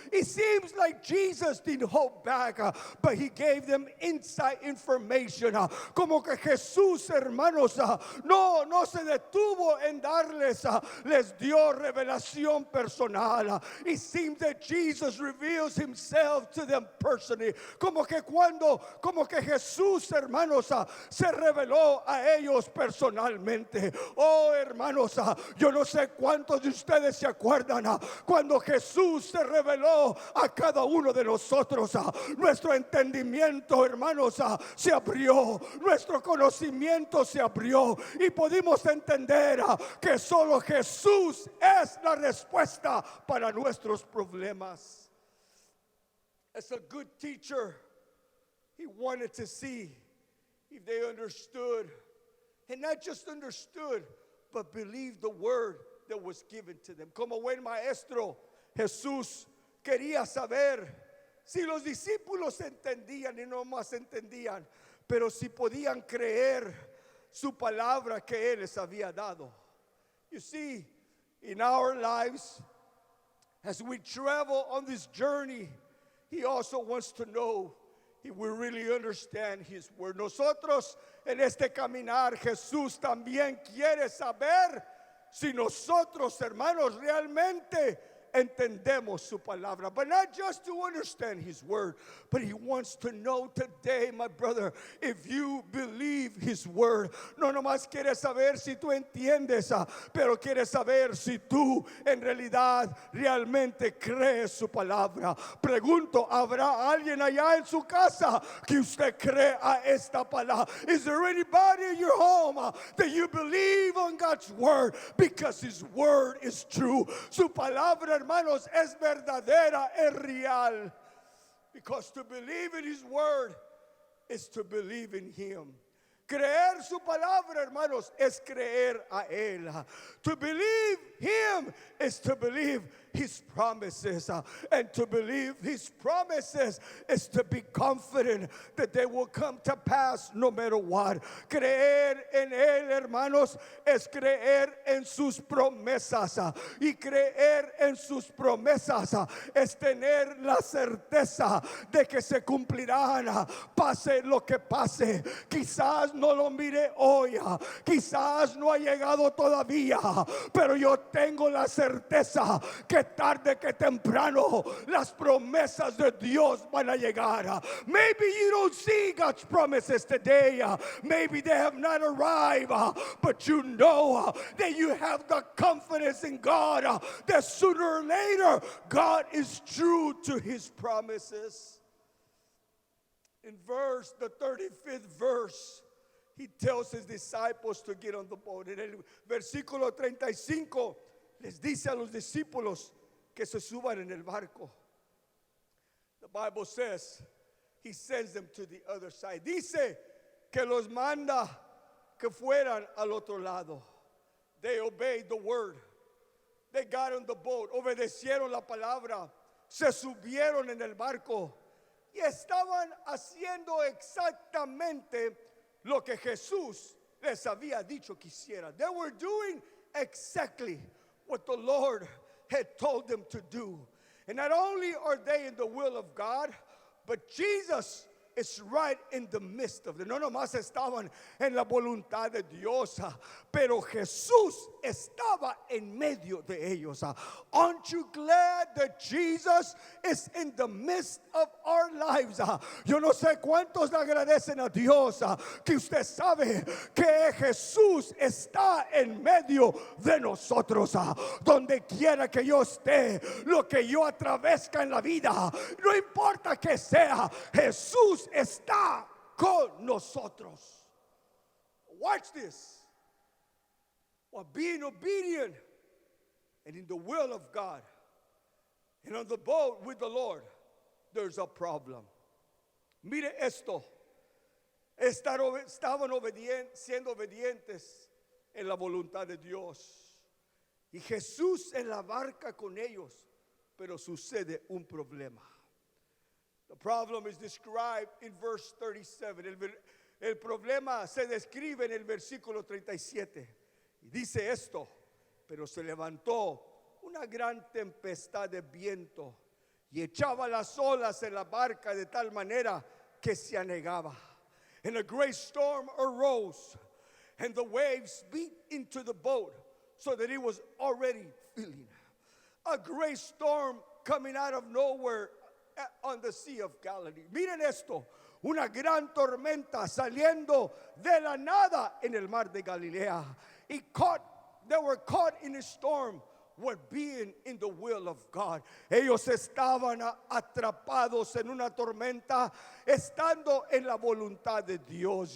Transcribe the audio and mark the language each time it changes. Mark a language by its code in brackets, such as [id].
[en] It seems like Jesus didn't hold back, but he gave them inside information. [es] Como que Jesús, hermanos, no se detuvo en darles, les dio revelación personal. [en] It seems that Jesus reveals himself to them personally. [es] Como que Jesús, hermanos, se reveló a ellos personalmente. Oh, hermanos, yo no sé cuántos de ustedes se acuerdan cuando Jesús se reveló a cada uno de nosotros. Nuestro entendimiento, hermanos, se abrió, nuestro conocimiento se abrió y pudimos entender que solo Jesús es la respuesta para nuestros problemas. [en] As a good teacher, he wanted to see if they understood, and not just understood, but believed the word that was given to them. [es] Como buen maestro, Jesús quería saber si los discípulos entendían y no más entendían, pero si podían creer su palabra que Él les había dado. [en] You see, in our lives, as we travel on this journey, He also wants to know if we really understand His word. [es] Nosotros en este caminar, Jesús también quiere saber si nosotros, hermanos, realmente entendemos su palabra. [en] But not just to understand His word, but He wants to know today, my brother, if you believe His word. [es] No nomás quiere saber si tú entiendes, pero quiere saber si tú en realidad realmente crees su palabra. Pregunto, ¿habrá alguien allá en su casa que usted cree a esta palabra? [en] Is there anybody in your home that you believe on God's word? Because His word is true. [es] Su palabra, hermanos, es verdadera, es real. [en] Because to believe in His word is to believe in Him. [es] Creer su palabra, hermanos, es creer a Él. [en] To believe Him is to believe His promises. And to believe His promises is to be confident that they will come to pass no matter what. [es] Creer en Él, hermanos, es creer en sus promesas. Y creer en sus promesas es tener la certeza de que se cumplirán, pase lo que pase. Quizás no lo mire hoy, quizás no ha llegado todavía, pero yo tengo la certeza que tarde que temprano las promesas de Dios van a llegar. [en] Maybe you don't see God's promises today, maybe they have not arrived, but you know that you have the confidence in God that sooner or later God is true to His promises. In the 35th verse, He tells His disciples to get on the boat. [es] En el versículo 35 les dice a los discípulos que se suban en el barco. [en] The Bible says He sends them to the other side. [es] Dice que los manda que fueran al otro lado. [en] They obeyed the word. They got on the boat. [es] Obedecieron la palabra. Se subieron en el barco y estaban haciendo exactamente lo que Jesús les había dicho que hiciera. [en] They were doing exactly what the Lord had told them to do. And not only are they in the will of God, but Jesus is right in the midst of them. [es] No nomás estaban en la voluntad de Dios, pero Jesús estaba en medio de ellos. [en] Aren't you glad that Jesus is in the midst of our lives? [es] Yo no sé cuántos le agradecen a Dios que usted sabe que Jesús está en medio de nosotros. Donde quiera que yo esté, lo que yo atravesca en la vida, no importa que sea, Jesús está con nosotros. [en] Watch this. While being obedient and in the will of God and on the boat with the Lord, there's a problem. [es] Mire esto. Estaban siendo obedientes en la voluntad de Dios. Y Jesús en la barca con ellos, pero sucede un problema. [en] The problem is described in verse 37. [es] El problema se describe en el versículo 37. Y dice esto: pero se levantó una gran tempestad de viento y echaba las olas en la barca de tal manera que se anegaba. [en] And a great storm arose, and the waves beat into the boat so that it was already filling. A great storm coming out of nowhere on the Sea of Galilee. [es] Miren esto, una gran tormenta saliendo de la nada en el mar de Galilea. [en] They were caught in a storm when being in the will of God. [es] Ellos estaban atrapados en una tormenta, estando en la voluntad de Dios.